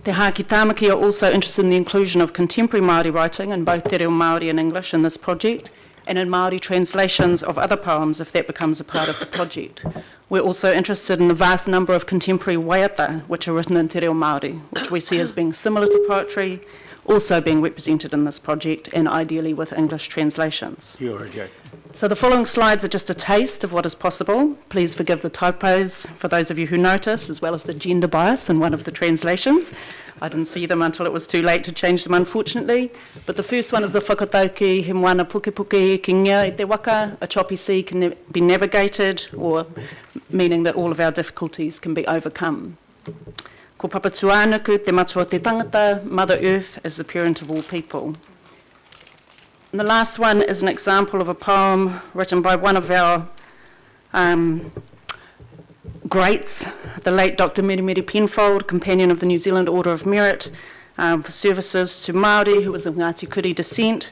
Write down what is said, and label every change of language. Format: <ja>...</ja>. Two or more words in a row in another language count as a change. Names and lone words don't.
<en>Te Hāki Tāmaki are also interested in the inclusion of contemporary Māori writing in both Te Reo Māori and English in this project, and in Māori translations of other poems if that becomes a part of the project. We're also interested in the vast number of contemporary waiata which are written in Te Reo Māori, which we see as being similar to poetry, also being represented in this project, and ideally with English translations.</en> <mi>Kia ora, Jack.</mi> <en>So the following slides are just a taste of what is possible. Please forgive the typos for those of you who notice, as well as the gender bias in one of the translations. I didn't see them until it was too late to change them, unfortunately. But the first one is the whakatauki,</en> <mi>he moana puke puke ki ngia i te waka,</mi> <en>a choppy sea can be navigated, or meaning that all of our difficulties can be overcome.</en> <mi>Ko papatuanuku te matua te tangata,</mi> <en>Mother Earth is the parent of all people. And the last one is an example of a poem written by one of our greats, the late Dr. Meremere Penfold, companion of the New Zealand Order of Merit for services to Māori, who was of Ngāti Kuri descent.</en>